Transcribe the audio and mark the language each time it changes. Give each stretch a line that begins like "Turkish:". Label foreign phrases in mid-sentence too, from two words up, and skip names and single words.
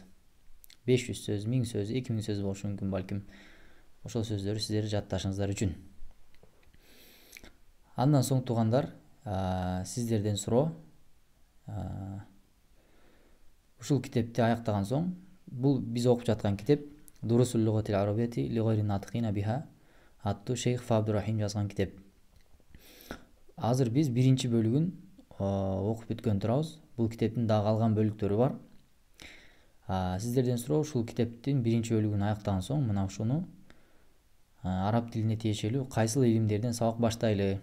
Kyrgyz: 500 сөз, 1000 сөз, 2000 сөз болушу мүмкүн балким. Ошол сөздөрдү сиздер жатташыңыздар үчүн. Андан соң туугандар, сиздерден суроо, ушул китепти аяктаган соң, бул биз окуп жаткан китеп Дурусул лугатил арабияти ли гайри натикина биха аттуу Шейх Фа Абдурахим жазган китеп. Азыр биз 1 бөлүгүн окуп бүткөн турабыз. Бул китептин дагы калган бөлүктөрү бар. Сиздерден суроо, ушул китептин 1 бөлүгүн аяктаган соң мына ушуну араб тилине тиешелүү кайсыл илимдерден сабак баштайлы?